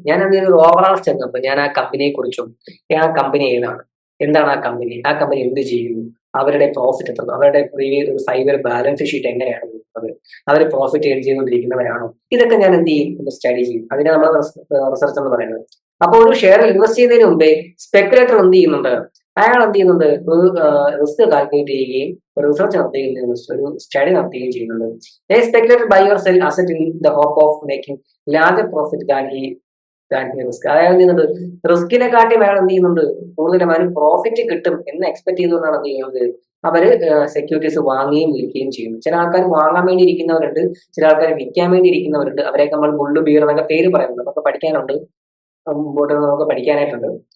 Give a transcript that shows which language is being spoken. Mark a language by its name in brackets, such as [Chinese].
[Malayalam] ഞാൻ എന്ത് ചെയ്തു, ഓവറോൾ ചെന്നപ്പോൾ ഞാൻ ആ കമ്പനിയെ കുറിച്ചും, ആ കമ്പനി ഏതാണ്, എന്താണ് ആ കമ്പനി എന്ത് ചെയ്യുന്നു, അവരുടെ പ്രോഫിറ്റ് എത്ര, അവരുടെ ഒരു 5 ഇയർ ബാലൻസ് ഷീറ്റ് എങ്ങനെയാണ് നോക്കുന്നത്, അവർ പ്രോഫിറ്റ് ഏൺ ചെയ്തുകൊണ്ടിരിക്കുന്നവരാണോ, ഇതൊക്കെ ഞാൻ എന്ത് ചെയ്യും, ഒന്ന് സ്റ്റഡി ചെയ്യും. അതിനെ നമ്മൾ റിസർച്ച് എന്ന് പറയുന്നത്. അപ്പൊ ഒരു ഷെയറിൽ ഇൻവെസ്റ്റ് ചെയ്യുന്നതിന് മുമ്പേ സ്പെക്കുലേറ്റർ എന്ത് ചെയ്യുന്നുണ്ട്, അയാൾ എന്ത് ചെയ്യുന്നുണ്ട്, ഒരു റിസ്ക് കാൽക്കുലേറ്റ് ചെയ്യുകയും ഒരു റിസർച്ച് നടത്തുകയും ഒരു സ്റ്റഡി നടത്തുകയും ചെയ്യുന്നുണ്ട്. [English] They speculated buy or sell asset in the hope of making larger profit than he risk. [Malayalam] അതായത് എന്ത് റിസ്കിനെ കാട്ടി അയാൾ എന്ത് ചെയ്യുന്നുണ്ട്, കൂടുതലും അവന് പ്രോഫിറ്റ് കിട്ടും എന്ന് എക്സ്പെക്ട് ചെയ്തുകൊണ്ടാണ് എന്ത് ചെയ്യുന്നത്, അവര് സെക്യൂരിറ്റീസ് വാങ്ങുകയും വിൽക്കുകയും ചെയ്യുന്നു. ചില ആൾക്കാർ വാങ്ങാൻ വേണ്ടി ഇരിക്കുന്നവരുണ്ട്, ചില ആൾക്കാർ വിൽക്കാൻ വേണ്ടി ഇരിക്കുന്നവരുണ്ട്. അവരെയൊക്കെ നമ്മൾ ബുള്ള് ബീർ എന്നൊക്കെ പേര് പറയുന്നുണ്ട്. നമുക്ക് പഠിക്കാനുണ്ട്, മുമ്പോട്ട് നമുക്ക് പഠിക്കാനായിട്ടുണ്ട്.